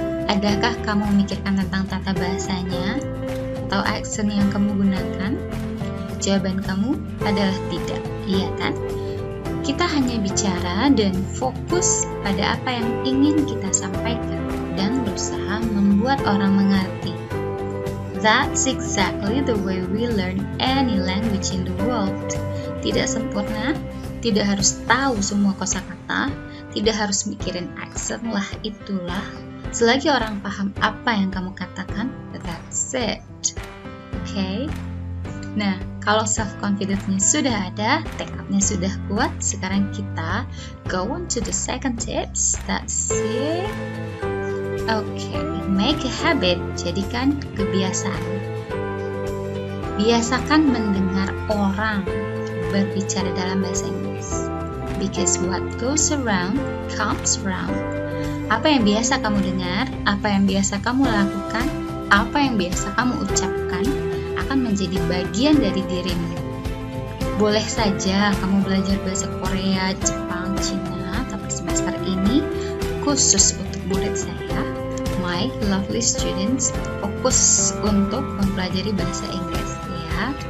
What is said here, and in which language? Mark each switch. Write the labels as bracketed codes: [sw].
[id] Adakah kamu memikirkan tentang tata bahasanya atau aksen yang kamu gunakan? Jawaban kamu adalah tidak, iya kan? Kita hanya bicara dan fokus pada apa yang ingin kita sampaikan dan berusaha membuat orang mengerti. [en] That's exactly the way we learn any language in the world. [id] Tidak sempurna, tidak harus tahu semua kosakata, tidak harus mikirin aksen lah itulah. Selagi orang paham apa yang kamu katakan, [en] that's it. Okay? [id] Nah, kalau self-confidence-nya sudah ada, tekadnya sudah kuat, sekarang kita [en] go on to the second tips. That's it. Okay, make a habit, [id] jadikan kebiasaan. Biasakan mendengar orang berbicara dalam bahasa Inggris. [en] Because what goes around comes around. [id] Apa yang biasa kamu dengar, apa yang biasa kamu lakukan, apa yang biasa kamu ucapkan akan menjadi bagian dari dirimu. Boleh saja kamu belajar bahasa Korea, Jepang, Cina, tapi semester ini khusus untuk murid saya, [en] my lovely students, [id] fokus untuk mempelajari bahasa Inggris ya.